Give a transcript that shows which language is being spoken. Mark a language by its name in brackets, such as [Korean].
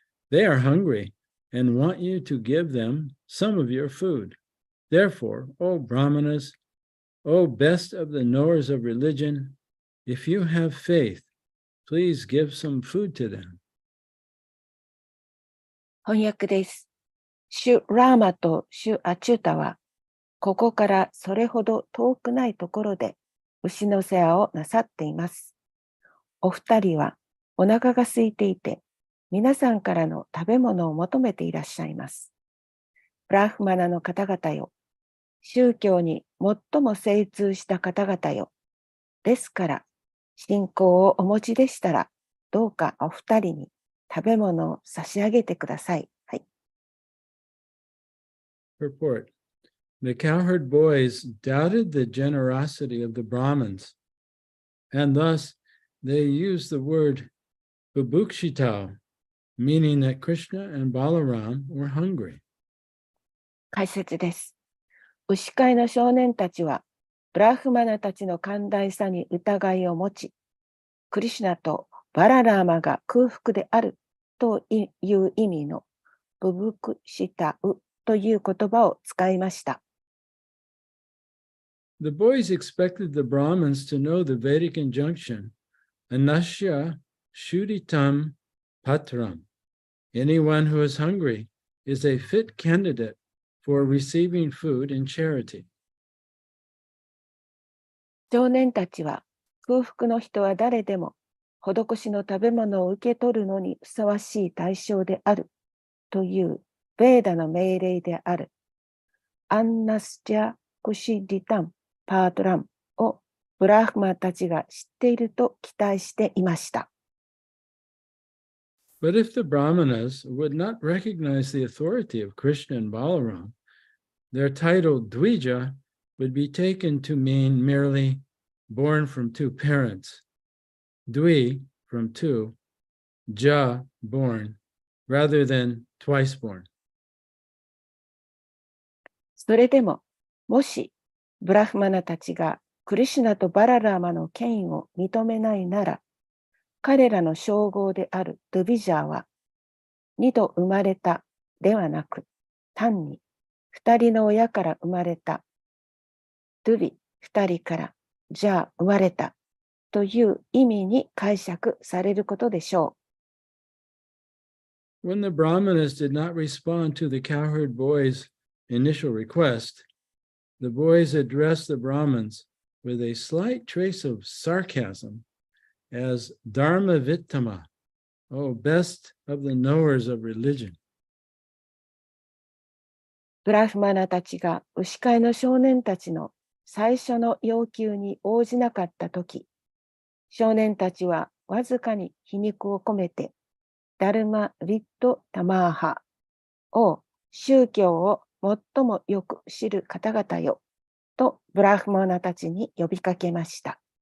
[English] They are hungry and want you to give them some of your food. Therefore, O Brahmanas, O best of the knowers of religion, if you have faith, please give some food to them. [Japanese] 翻訳です。主ラーマと主アチュータは、ここからそれほど遠くないところで牛の世話をなさっています。お二人はお腹が空いていて、皆さんからの食べ物を求めていらっしゃいます。ブラフマナの方々よ、宗教に最も精通した方々よ。ですから、信仰をお持ちでしたら、どうかお二人に食べ物を差し上げてください。はい。 [English] Purport. The cowherd boys doubted the generosity of the Brahmins, and thus they used the word bubukshitao, meaning that Krishna and Balaram were hungry. [Japanese] 解説です。牛飼いの少年たちは、ブラフマナたちの寛大さに疑いを持ち、クリシュナとバララーマが空腹であるという意味のブブクシタウという言葉を使いました。 [English] The boys expected the Brahmins to know the Vedic injunction, [Sanskrit] Anasya Shuditam Patram. [English] Anyone who is hungry is a fit candidate for receiving food in charity. [Japanese] 少年たちは空腹の人は誰でも施しの食べ物を受け取るのにふさわしい対象であるというベーダの命令であるアンナスジャクシディタンパートランをブラフマたちが知っていると期待していました。 [English] But if the Brahmanas would not recognize the authority of Krishna and Balaram, their title Dvija would be taken to mean merely born from two parents, Dvi from two, Ja born, rather than twice born. [Japanese] それでも、もしブラフマナたちがクリシュナとバララーマの権威を認めないなら、彼らの称号であるドゥビジャーは、二度生まれたではなく、単に二人の親から生まれた、ドゥビ二人からジャー生まれたという意味に解釈されることでしょう。 [English] When the Brahmanas did not respond to the cowherd boys' initial request, the boys addressed the Brahmins with a slight trace of sarcasm as Dharma Vittama, oh, best of the knowers of religion. [Japanese] ブラフマナたちが牛飼いの少年たちの最初の要求に応じなかったとき、少年たちはわずかに皮肉を込めて、ダルマ・リット・タマーハを宗教を最もよく知る方々よとブラフマナたちに呼びかけました。